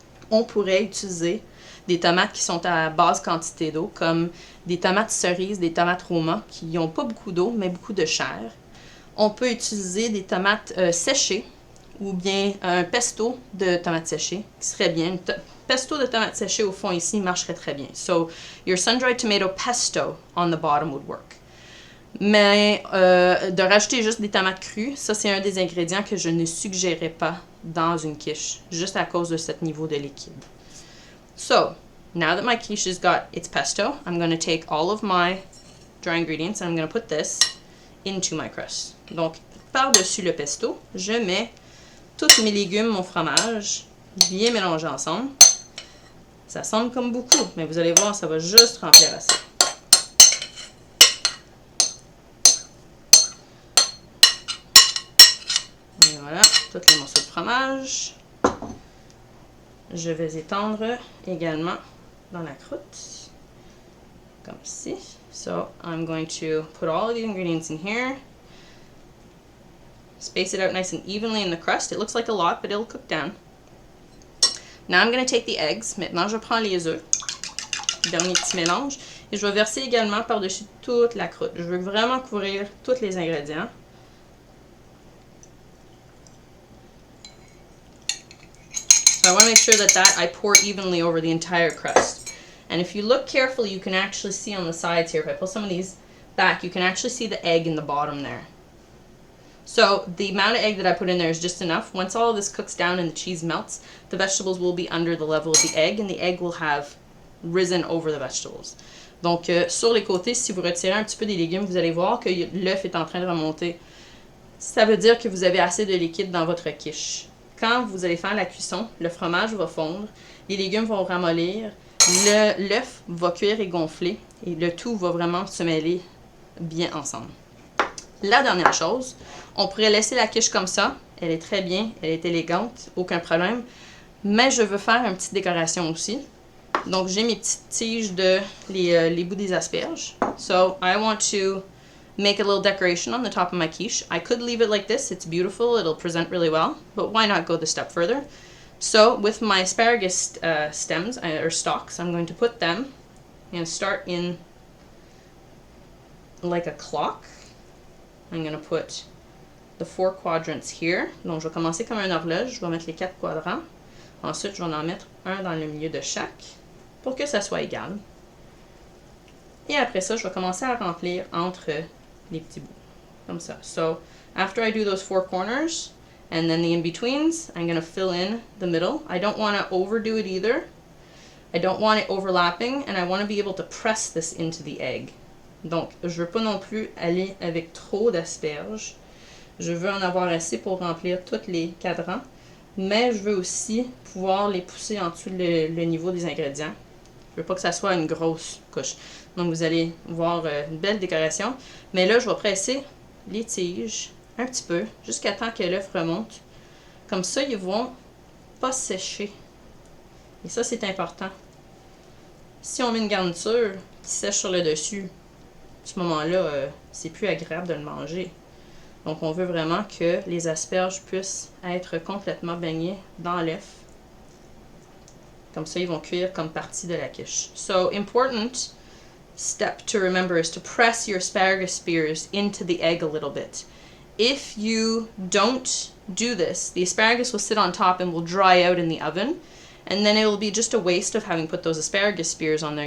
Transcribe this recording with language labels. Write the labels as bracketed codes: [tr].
[fr] On pourrait utiliser des tomates qui sont à basse quantité d'eau, comme des tomates cerises, des tomates Roma, qui n'ont pas beaucoup d'eau, mais beaucoup de chair. On peut utiliser des tomates séchées, ou bien un pesto de tomates séchées, qui serait bien. Pesto de tomates séchées au fond ici marcherait très bien. [en] So, your sun-dried tomato pesto on the bottom would work. [fr] Mais de rajouter juste des tomates crues, ça c'est un des ingrédients que je ne suggérerais pas dans une quiche, juste à cause de ce niveau de liquide. [en] So, now that my quiche has got its pesto, I'm going to take all of my dry ingredients and I'm going to put this into my crust. [fr] Donc, par-dessus le pesto, je mets tous mes légumes, mon fromage, bien mélangés ensemble. Ça semble comme beaucoup, mais vous allez voir, ça va juste remplir assez. Et voilà, tous les morceaux de fromage. Je vais étendre également dans la croûte, comme ici. [en] So, I'm going to put all of the ingredients in here. Space it out nice and evenly in the crust. It looks like a lot, but it'll cook down. Now I'm going to take the eggs. [fr] Maintenant, je prends les œufs. Dernier petit mélange. Et je vais verser également par-dessus toute la croûte. Je veux vraiment couvrir tous les ingrédients. [en] So I want to make sure that I pour evenly over the entire crust. And if you look carefully, you can actually see on the sides here, if I pull some of these back, you can actually see the egg in the bottom there. So the amount of egg that I put in there is just enough. Once all of this cooks down and the cheese melts, the vegetables will be under the level of the egg, and the egg will have risen over the vegetables. [fr] Donc, sur les côtés, si vous retirez un petit peu des légumes, vous allez voir que l'œuf est en train de remonter. Ça veut dire que vous avez assez de liquide dans votre quiche. Quand vous allez faire la cuisson, le fromage va fondre, les légumes vont ramollir, l'œuf va cuire et gonfler, et le tout va vraiment se mêler bien ensemble. La dernière chose, on pourrait laisser la quiche comme ça. Elle est très bien, elle est élégante, aucun problème. Mais je veux faire une petite décoration aussi. Donc, j'ai mes petites tiges de les bouts des asperges. [en] So, I want to make a little decoration on the top of my quiche. I could leave it like this. It's beautiful. It'll present really well. But why not go the step further? So with my asparagus stems, or stalks, I'm going to put them, I'm going to start in like a clock. I'm going to put the 4 quadrants here. [fr] Donc je vais commencer comme un horloge. Je vais mettre les 4 quadrants. Ensuite, je vais en mettre un dans le milieu de chaque pour que ça soit égal. Et après ça, je vais commencer à remplir entre les petits bouts. Comme ça. [en] So, after I do those 4 corners, and then the in-betweens, I'm going to fill in the middle. I don't want to overdo it either. I don't want it overlapping, and I want to be able to press this into the egg. [fr] Donc, je veux pas non plus aller avec trop d'asperges. Je veux en avoir assez pour remplir tous les cadrans, mais je veux aussi pouvoir les pousser en dessous le niveau des ingrédients. Je veux pas que ça soit une grosse couche. Donc, vous allez voir une belle décoration. Mais là, je vais presser les tiges un petit peu jusqu'à temps que l'œuf remonte. Comme ça, ils vont pas sécher. Et ça, c'est important. Si on met une garniture qui sèche sur le dessus, à ce moment-là, c'est plus agréable de le manger. Donc, on veut vraiment que les asperges puissent être complètement baignées dans l'œuf. Comme ça, ils vont cuire comme partie de la quiche. [en] So, important step to remember is to press your asparagus spears into the egg a little bit. If you don't do this, the asparagus will sit on top and will dry out in the oven. And then it will be just a waste of having put those asparagus spears on there.